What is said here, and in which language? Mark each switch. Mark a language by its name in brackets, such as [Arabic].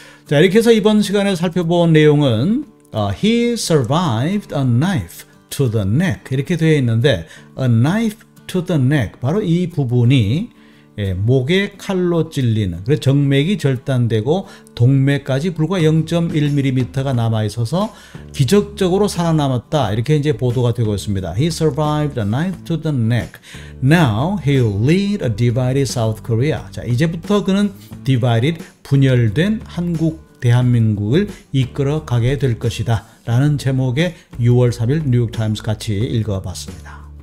[Korean] 자, 이렇게 해서 이번 시간에 살펴본 내용은 [English] he survived a knife to the neck [Korean] 이렇게 되어 있는데, a knife to the neck, 바로 이 부분이 목에 칼로 찔리는, 그래서 정맥이 절단되고 동맥까지 불과 0.1mm가 남아 있어서 기적적으로 살아남았다 이렇게 이제 보도가 되고 있습니다. [English] He survived a knife to the neck. Now he'll lead a divided South Korea. [Korean] 자, 이제부터 그는 divided, 분열된 한국 대한민국을 이끌어 가게 될 것이다 라는 제목의 6월 3일 뉴욕타임스 같이 읽어봤습니다.